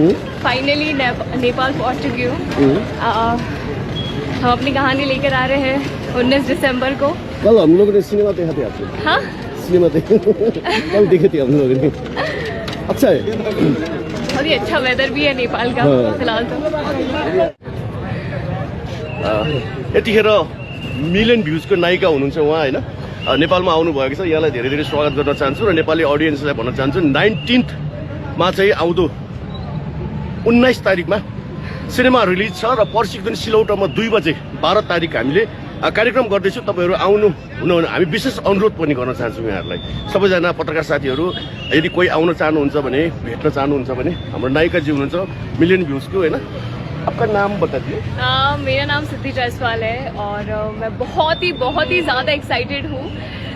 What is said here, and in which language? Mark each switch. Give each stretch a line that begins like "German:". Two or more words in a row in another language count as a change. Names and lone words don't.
Hindi: फाइनली नेपाल पहुँच चुकी हूँ। हम अपनी कहानी लेकर आ रहे हैं 19 दिसंबर को। कल हम लोगों ने सिनेमा देखा थे आपको। हाँ, सिनेमा कल देखे थे हम लोगों ने। अच्छा है, बहुत ही अच्छा वेदर भी है नेपाल का फिलहाल तो।
Nepali: यतिखेर मिलियन भ्युजको नायिका हुनुहुन्छ उहाँ होइन, नेपालमा आउनुभएको छ। यहाँलाई धेरै धेरै स्वागत गर्न चाहन्छु र नेपाली अडियन्सलाई भन्न चाहन्छु 19मा चाहिँ आउँदो 19 तारिकमा सिनेमा रिलिज छ र पर्सिको दिन सिलौटामा 2 बजे 12 तारिक हामीले कार्यक्रम गर्दैछौँ। तपाईँहरू आउनु हुन हामी विशेष अनुरोध पनि गर्न चाहन्छौँ यहाँहरूलाई। सबैजना पत्रकार साथीहरू यदि कोही आउन चाहनुहुन्छ भने, भेट्न चाहनुहुन्छ भने, हाम्रो नायिकाजी हुनुहुन्छ मिलियन भ्युजको होइन।
Hindi: आपका नाम बताइए। मेरा नाम सिद्धि जायसवाल है और मैं बहुत ही ज़्यादा एक्साइटेड हूँ।